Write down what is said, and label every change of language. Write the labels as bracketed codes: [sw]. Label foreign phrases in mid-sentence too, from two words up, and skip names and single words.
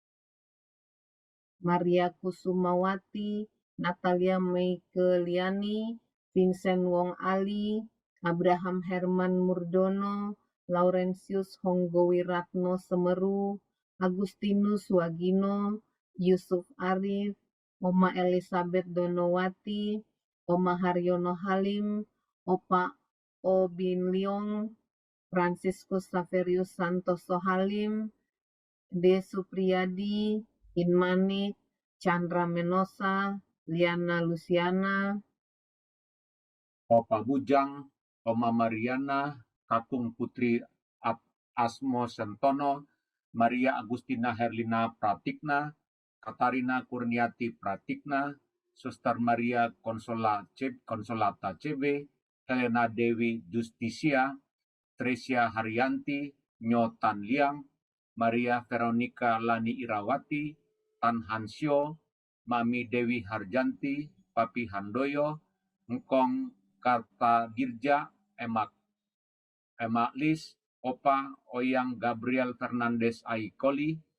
[id] Maria Kusumawati, Natalia Meikeliani, Vincent Wong Ali, Abraham Herman Murdono, Laurentius Honggowiratno Semeru, Agustinus Wagino, Yusuf Arif, Oma Elizabeth Donowati, Oma Haryono Halim, Opa Obin Leong, Franciscus Saverius Santoso Halim, D. Supriyadi, Inmanik, Chandra Menosa, Liana Luciana, Opa Bujang, Oma Mariana, Kakung Putri Asmo Sentono, Maria Agustina Herlina Pratikna, Katarina Kurniati Pratikna, Suster Maria Konsolata CB, Helena Dewi Justisia, Tresia Haryanti, Nyo Tan Liang, Maria Veronica Lani Irawati, Tan Hansyo, Mami Dewi Harjanti, Papi Handoyo, Engkong Kartadirja, Emak Lis, Opa Oyang Gabriel Fernandez Aikoli,